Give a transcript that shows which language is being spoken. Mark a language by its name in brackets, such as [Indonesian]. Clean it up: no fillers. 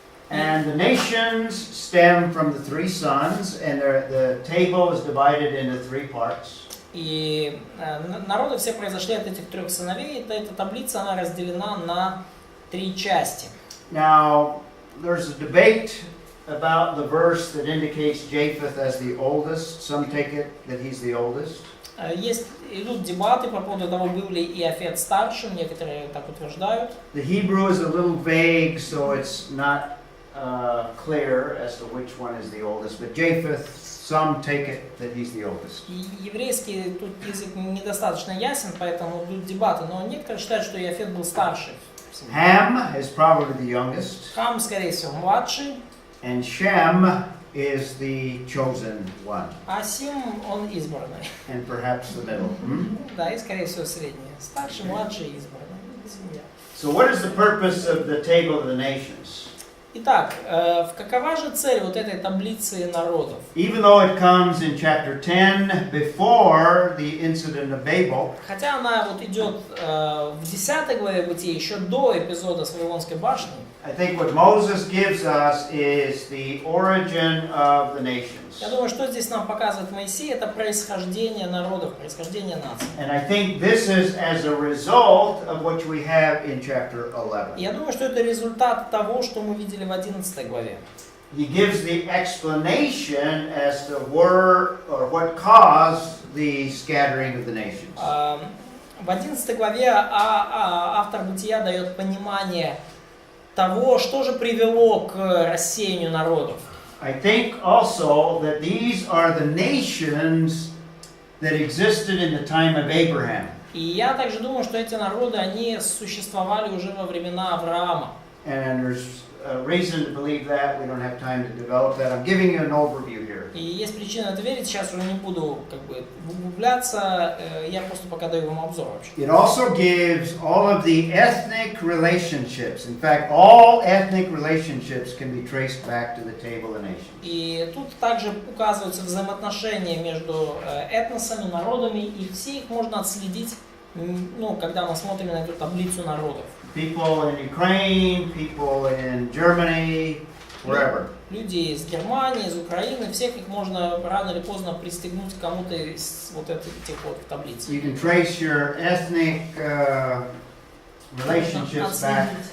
[English] And the nations stem from the three sons, and the table is divided into three parts. [Russian] И народы все произошли от этих трех сыновей. Эта таблица, она разделена на три части. [English] Now, there's a debate about the verse that indicates Japheth as the oldest. Some take it that he's the oldest. [Russian] Идут дебаты по поводу того, был ли Иофет старшим, некоторые так утверждают. [English] The Hebrew is a little vague, so it's not clear as to which one is the oldest. But Japheth, some take it that he's the oldest. [Russian] Еврейский тут язык недостаточно ясен, поэтому идут дебаты, но некоторые считают, что Иофет был старший. [English] Ham is probably the youngest. [Russian] Хам, скорее всего, младший. [English] And Shem is the chosen one. [Russian] А Сим, он избранный. [English] And perhaps the middle. [Russian] Да, и, скорее всего, средний. Старший, младший, избранный. Семья. [English] So what is the purpose of the table of the nations? [Russian] Итак, какова же цель вот этой таблицы народов? [English] Even though it comes in chapter 10 before the incident of Babel, [Russian] Хотя она вот идет в 10 главе Бытия, еще до эпизода с Вавилонской башни, [English] I think what Moses gives us is the origin of the nations. [Russian] я думаю, что здесь нам показывает Моисей, это происхождение народов, происхождение наций. [English] And I think this is as a result of what we have in chapter 11. [Russian] И я думаю, что это результат того, что мы видели в 11 главе. [English] He gives the explanation as to where or what caused the scattering of the nations. [Russian] В 11 главе автор Бытия дает понимание того, что же привело к рассеянию народов. [English] I think also that these are the nations that existed in the time of Abraham. [Russian] И я также думаю, что эти народы, они существовали уже во времена Авраама. [English] And there's a reason to believe that. We don't have time to develop that. I'm giving you an overview here. [Russian] И есть причина это верить, сейчас уже не буду углубляться, я просто пока даю вам обзор вообще. [English] It also gives all of the ethnic relationships. In fact, all ethnic relationships can be traced back to the table of nations. [Russian] И тут также указываются взаимоотношения между этносами, народами, и все их можно отследить, ну, когда мы смотрим на эту таблицу народов. [English] People in Ukraine, people in Germany, wherever. [Russian] Люди из Германии, из Украины, всех их можно рано или поздно пристегнуть к кому-то из вот этих вот таблиц. [English] You can trace your ethnic relationships back